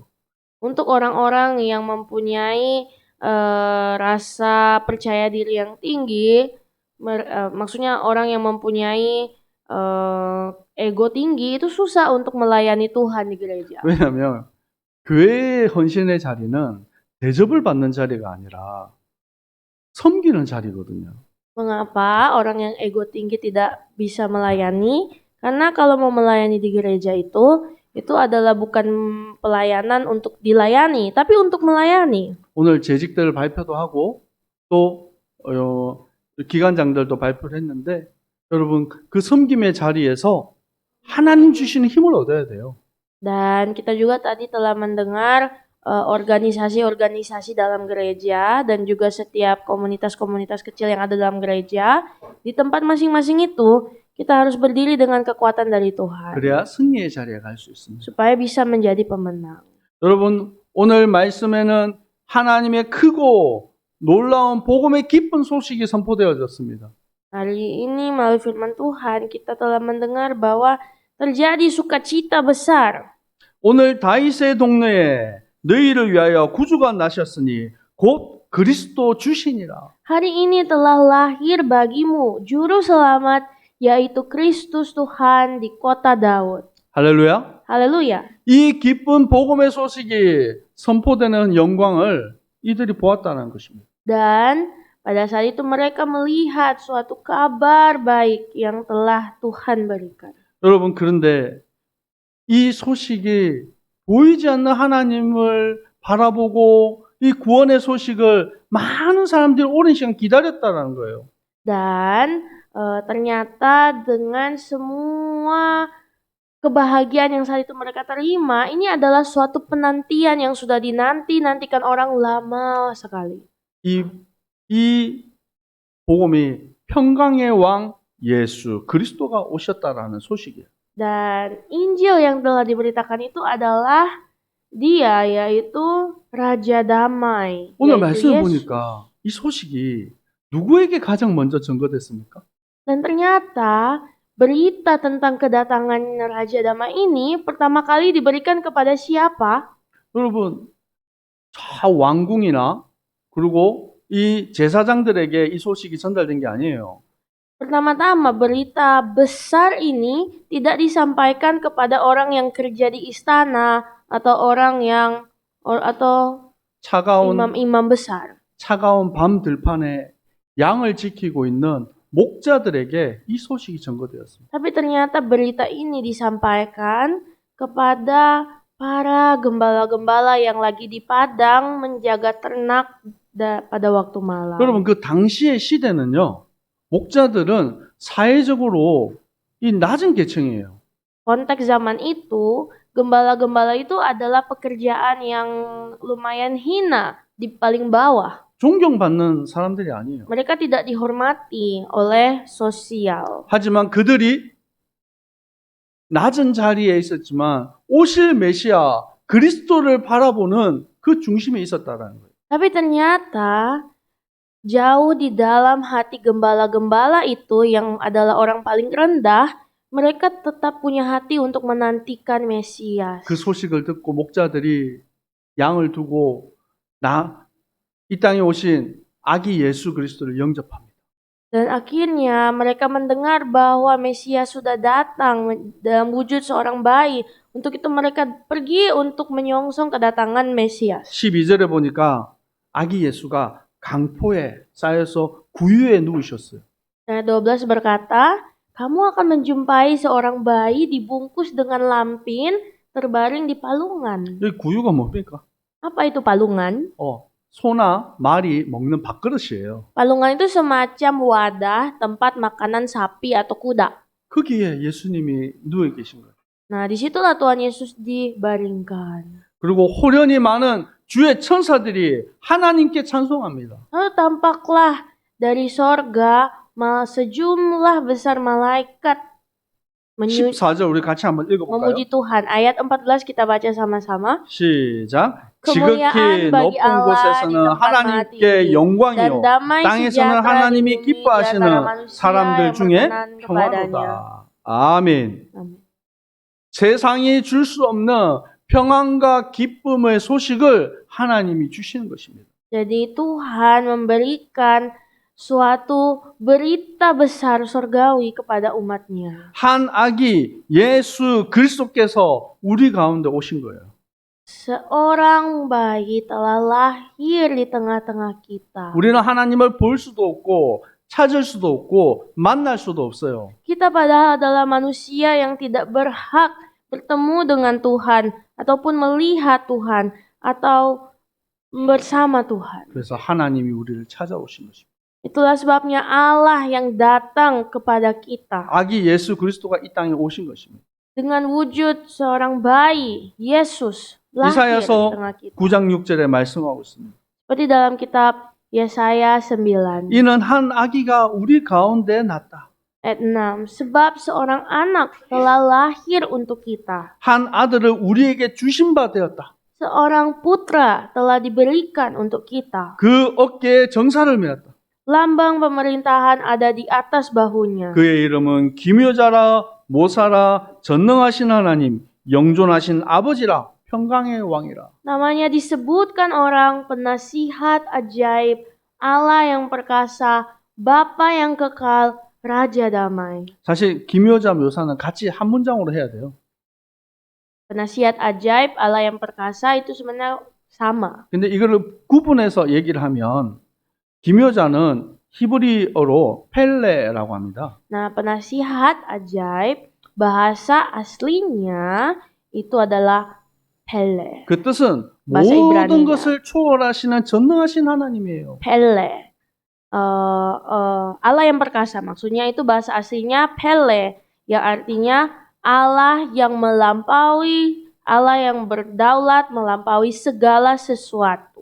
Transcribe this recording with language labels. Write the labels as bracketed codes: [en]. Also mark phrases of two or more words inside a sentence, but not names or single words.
[id] Untuk orang-orang yang mempunyai rasa percaya diri yang tinggi, maksudnya orang yang mempunyai ego tinggi itu susah untuk melayani Tuhan di gereja. [ko] 왜냐하면 교회의 헌신의 자리는 대접을 받는 자리가 아니라 섬기는 자리거든요. [id] Mengapa orang yang ego tinggi tidak bisa melayani? Karena kalau mau melayani di gereja itu adalah bukan pelayanan untuk dilayani, tapi untuk melayani. [ko] 오늘 재직들 발표도 하고 또 기관장들도 발표를 했는데 여러분 그 섬김의 자리에서 하나님 주시는 힘을 얻어야 돼요. [id] Dan kita juga tadi telah mendengar organisasi-organisasi dalam gereja dan juga setiap komunitas-komunitas kecil yang ada dalam gereja. Di tempat masing-masing itu kita harus berdiri dengan kekuatan dari Tuhan. [ko] 그래야 승리의 자리에 갈 수 있습니다. [id] supaya bisa menjadi pemenang. [ko] 여러분 오늘 말씀에는 하나님의 크고 놀라운 복음의 기쁜 소식이 선포되어졌습니다. [id] Hari ini melalui firman Tuhan kita telah mendengar bahwa terjadi sukacita besar. [ko] 오늘 다윗의 동네에 너희를 위하여 구주가 나셨으니 곧 그리스도 주시니라. [id] Hari ini telah lahir bagimu juru selamat yaitu Kristus Tuhan di kota Daud. [ko] 할렐루야. [id] Haleluya. [ko] 이 기쁜 복음의 소식이 선포되는 영광을 이들이 보았다는 것입니다. [id] Dan pada saat itu mereka melihat suatu kabar baik yang telah Tuhan berikan. [ko] 여러분, 그런데 이 소식이 보이지 않는 하나님을 바라보고 이 구원의 소식을 많은 사람들이 오랜 시간 기다렸다는 거예요. [id] Dan ternyata dengan semua kebahagiaan yang saat itu mereka terima, ini adalah suatu penantian yang sudah dinantikan orang lama sekali. [ko] 이 복음이 평강의 왕 예수 그리스도가 오셨다라는 소식이에요. [id] Dan Injil yang telah diberitakan itu adalah Dia, yaitu Raja Damai, [ko] 오늘 [id] yaitu [ko] 말씀을 [id] Yesus. [ko] 보니까 이 소식이 누구에게 가장 먼저 전거됐습니까? [id] Dan ternyata berita tentang kedatangan Raja Damai ini pertama kali diberikan kepada siapa? [ko] 여러분, 저 왕궁이나 그리고 이 제사장들에게 이 소식이 전달된 게 아니에요. [id] Pertama-tama berita besar ini tidak disampaikan kepada orang yang kerja di istana atau orang yang atau [ko] 차가운 [id] imam-imam besar. [ko] 밤 들판에 양을 지키고 있는 목자들에게 이 소식이 전거되었습니다. [id] Tapi ternyata berita ini disampaikan kepada para gembala-gembala yang lagi di padang menjaga ternak pada waktu malam. [ko] 여러분, 그 당시의 시대는요, 목자들은 사회적으로 이 낮은 계층이에요. [id] Konteks zaman itu, gembala-gembala itu adalah pekerjaan yang lumayan hina, di paling bawah. [ko] 존경받는 사람들이 아니에요. [id] Mereka tidak dihormati oleh sosial. [ko] 하지만 그들이 낮은 자리에 있었지만 오실 메시아 그리스도를 바라보는 그 중심에 있었다라는 거예요. [id] Tapi ternyata jauh di dalam hati gembala-gembala itu yang adalah orang paling rendah, mereka tetap punya hati untuk menantikan Mesias. [ko] 그 소식을 듣고 목자들이 양을 두고 이 땅에 오신 아기 예수 그리스도를 영접합니다. [id] Dan akhirnya mereka mendengar bahwa Mesias sudah datang dalam wujud seorang bayi. Untuk itu mereka pergi untuk menyongsong kedatangan Mesias. [ko] 12절에 보니까 아기 예수가 강포에 쌓여서 구유에 누우셨어요. [id] Ayat 12 berkata, kamu akan menjumpai seorang bayi dibungkus dengan lampin terbaring di palungan. [ko] 여기 구유가 뭡니까? [id] Apa itu palungan? [ko] 소나 말이 먹는 밥그릇이에요. [id] Palungan itu semacam wadah tempat makanan sapi atau kuda. [ko] 거기에 예수님이 누워 계신 거예요. [id] Nah, disitulah Tuhan Yesus dibaringkan. [ko] 그리고 호련히 많은 주의 천사들이 하나님께 찬송합니다. [id] Lalu tampaklah dari sorga sejumlah besar malaikat [ko] 14절 우리 같이 한번 읽어볼까요? [id] memuji Tuhan. Ayat 14 kita baca sama-sama. [ko] 시작. [id] Kemuliaan [ko] 지극히 [id] bagi [ko] 높은 [id] Allah di [ko] 곳에서는 [id] tempat [ko] 하나님께 [id] tinggi, dan [ko] 영광이요 [id] damai [ko] 땅에서는 [id] sejahtera di [ko] 하나님이 [id] bumi di [ko] 기뻐하시는 [id] antara manusia [ko] 사람들 [id] yang [ko] 중에 [id] berkenan kepadanya. [ko] 평화로다. 아멘. [id] Amin. [ko] 세상이 줄 수 없는 평안과 기쁨의 소식을 하나님이 주시는 것입니다. [id] Jadi Tuhan memberikan suatu berita besar surgawi kepada umatnya. [ko] 한 아기 예수 그리스도께서 우리 가운데 오신 거예요. [id] Seorang bayi telah lahir di tengah-tengah kita. [ko] 우리는 하나님을 볼 수도 없고 찾을 수도 없고 만날 수도 없어요. [id] Kita padahal adalah manusia yang tidak berhak bertemu dengan Tuhan ataupun melihat Tuhan atau bersama Tuhan. [ko] 그래서 하나님이 우리를 찾아오신 것입니다. [id] Itulah sebabnya Allah yang datang kepada kita [ko] 아기 예수 그리스도가 이 땅에 오신 것입니다. [id] dengan wujud seorang bayi, Yesus, lahir di [ko] 이사야서 [id] tengah kita. [ko] 9장 6절에 말씀하고 있습니다. [id] Seperti dalam kitab Yesaya 9 [ko] 이는 한 아기가 우리 가운데 났다. [id] ayat 6. Sebab seorang anak telah lahir untuk kita. [ko] 한 아들을 우리에게 주신 바 되었다. [id] Seorang putra telah diberikan untuk kita. [ko] 그 어깨에 정사를 메었다. [id] Lambang pemerintahan ada di atas bahunya. [ko] 그의 이름은 기묘자라 모사라 전능하신 하나님 영존하신 아버지라 평강의 왕이라. [id] Namanya disebutkan orang penasihat ajaib, Allah yang perkasa, Bapa yang kekal, Raja damai. [ko] 사실 기묘자 묘사는 같이 한 문장으로 해야 돼요. [id] Penasihat ajaib, Allah yang perkasa itu sebenarnya sama. [ko] 근데 이거를 구분해서 얘기를 하면 기묘자는 히브리어로 펠레라고 합니다. [id] Nah, penasihat ajaib bahasa aslinya itu adalah Pele. [ko] 그 뜻은 [id] bahasa [ko] 모든 [id] Ibraninya. [ko] 것을 초월하시는 전능하신 하나님이에요. [id] Pele. Allah yang perkasa. Maksudnya itu bahasa aslinya Pele, yang artinya Allah yang melampaui, Allah yang berdaulat melampaui segala sesuatu.